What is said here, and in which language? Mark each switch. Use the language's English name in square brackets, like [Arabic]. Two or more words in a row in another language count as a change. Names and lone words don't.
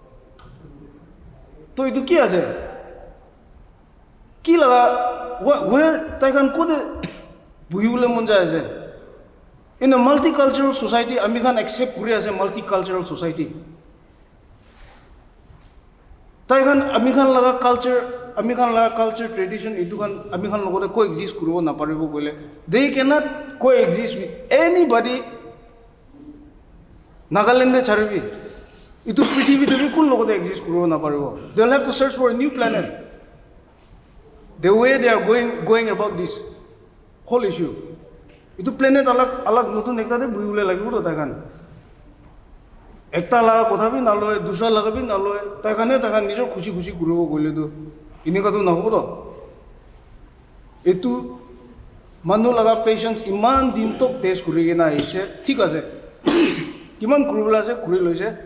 [Naga Pidgin] to itu ki ase ki laga where tai kan kode buhiule monja ase [English] in a multicultural society [Naga Pidgin] ami kan accept kuri ase [English] multicultural society [Naga Pidgin] tai kan ami kan laga culture tradition itu kan ami kan logode coexist kuribo na paribo gole [English] they cannot coexist with anybody [Naga Pidgin] Nagaland de charibi itu prithvi te kun logode exist kuribo na paribo [English] they'll have to search for a new planet the way they are going about this whole issue [Naga Pidgin] itu planet alag notun ekta de buhiule lagibo to tai kan ekta laga kotha bi na loy dusra laga bi na loy tai kan nijor khushi kuribo gole to inika to na hobo to etu manu laga patience iman din tok test kuri ke na aise thik ase kiman kuribla ase kuri loise